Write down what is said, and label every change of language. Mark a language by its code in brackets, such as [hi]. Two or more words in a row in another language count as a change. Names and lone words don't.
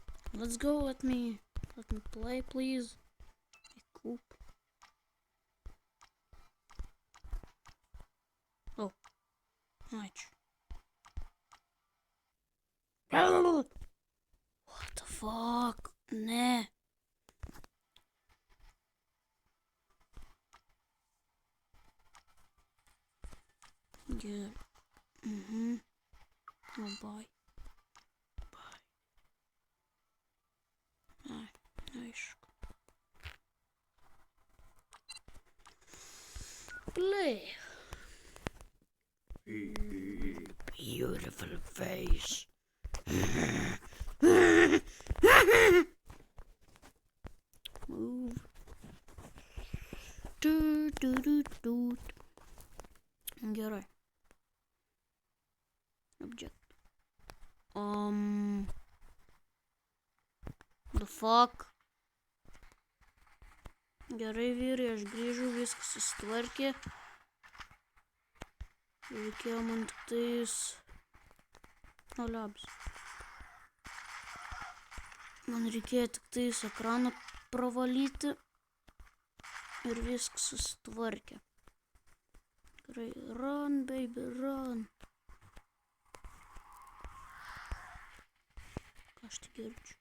[en] Let's go, let me play, please. Up. O. [lt] Ačiū. [en] What the fuck? [lt] Ne. Gerai. O, [en] bye. Bye. [lt] Ai, aišku. [en] Play. Beautiful face. Move. [lt] Gerai. [en] Object. The fuck? [lt] Gerai, vyrai, aš grįžau, viskas susitvarkė. Reikėjo man tik tais... O, liabs. Man reikėjo tik tais ekraną pravalyti. Ir viskas susitvarkė. Gerai, [en] run, baby, run. [lt] Ką aš tik girdžiu?